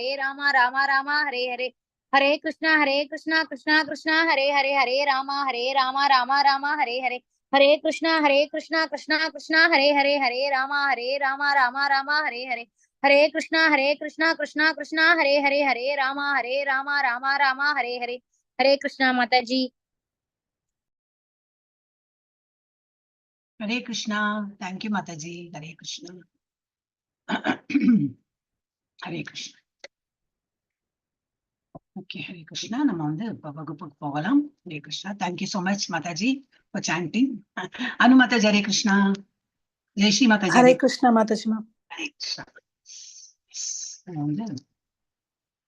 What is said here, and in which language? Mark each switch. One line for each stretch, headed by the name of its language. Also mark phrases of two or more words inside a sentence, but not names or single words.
Sanskrit: राम हरे हरे, हरे कृष्णा कृष्णा हरे हरे, हरे राम राम हरे हरे, हरे कृष्णा कृष्णा हरे हरे, हरे राम राम हरे हरे, हरे कृष्णा कृष्णा हरे हरे, हरे राम राम हरे हरे, हरे कृष्णा माता जी। हरे कृष्णा।
English: Thank you
Hindi: माता जी। हरे कृष्णा। हरे कृष्णा।
Tamil: ஓகே, ஹரே கிருஷ்ணா. நம்ம இப்போ வகுப்புக்கு போகலாம். ஹரே கிருஷ்ணா.
English: Thank you so much mataji for chanting. அனு மாதாஜி ஹரே கிருஷ்ணா.
Hindi: जय श्री माताजी
Tamil: ஹரே கிருஷ்ணா மாதாஜி. ஹரே கிருஷ்ணா.